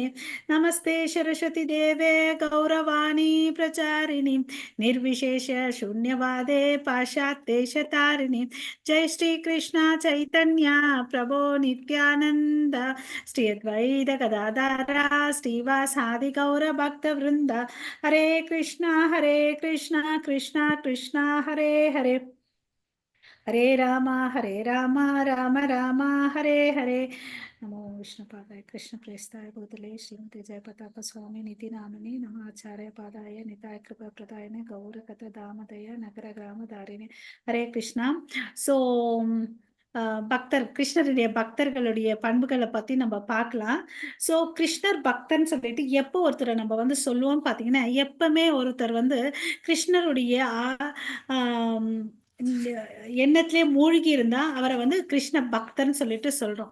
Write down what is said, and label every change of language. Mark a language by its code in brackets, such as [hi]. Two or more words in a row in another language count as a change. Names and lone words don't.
[sa] नमस्ते सरस्वती देवे गौरवाणी प्रचारिणी निर्विशेष शून्यवादे पाश्चात्यदेशतारिणी जय श्री कृष्ण चैतन्य प्रभो नित्यानंद श्री अद्वैत गदाधर श्रीवासादि गौर भक्त वृंद हरे कृष्णा कृष्ण कृष्ण हरे हरे हरे राम राम राम हरे हरे। नमो विष्णुपादाय कृष्ण प्रेष्ठाय भूतले श्रीमते जयप्रताप स्वामी निति नामिने नमः आचार्य पादाय निताय कृपा प्रदायने गौर कथ दामदय नगर ग्राम धारिणे हरे कृष्णा। [ta] सो பக்தர் கிருஷ்ணருடைய பக்தர்களுடைய பண்புகளை பத்தி நம்ம பார்க்கலாம். சோ கிருஷ்ணர் பக்தன் சொல்லிட்டு எப்போ ஒருத்தரை நம்ம சொல்லுவோம் பாத்தீங்கன்னா, எப்பவுமே ஒருத்தர் கிருஷ்ணருடைய எண்ணத்திலே மூழ்கி இருந்தா அவரை கிருஷ்ண பக்தர்னு சொல்லிட்டு சொல்றோம்.